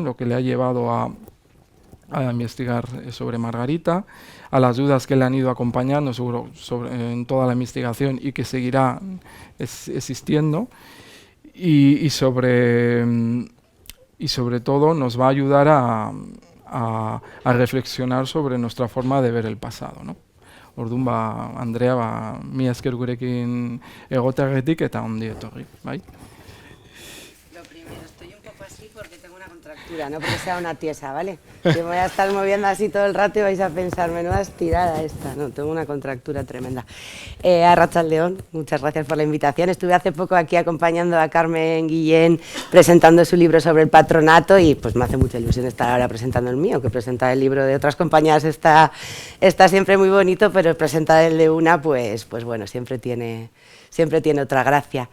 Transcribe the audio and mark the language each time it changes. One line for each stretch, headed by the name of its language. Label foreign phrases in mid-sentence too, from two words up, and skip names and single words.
Spanish: lo que le ha llevado a investigar sobre Margarita, a las dudas que le han ido acompañando en toda la investigación y que seguirá existiendo, y sobre todo nos va a ayudar a reflexionar sobre nuestra forma de ver el pasado, ¿no?
Basque: Orduan, Andrea, mila esker gurekin egoteagatik eta ongi etorri, bai?
Spanish: Lo primero, estoy un poco así porque tengo una contractura No porque sea una tiesa, ¿vale? Que me voy a estar moviendo así todo el rato y vais a pensar, menuda estirada esta. No, tengo una contractura tremenda. Arratsaldeon, muchas gracias por la invitación. Estuve hace poco aquí acompañando a Carmen Guillén presentando su libro sobre el patronato y pues me hace mucha ilusión estar ahora presentando el mío, que presentar el libro de otras compañías está siempre muy bonito, pero presentar el de una, pues bueno, siempre tiene otra gracia.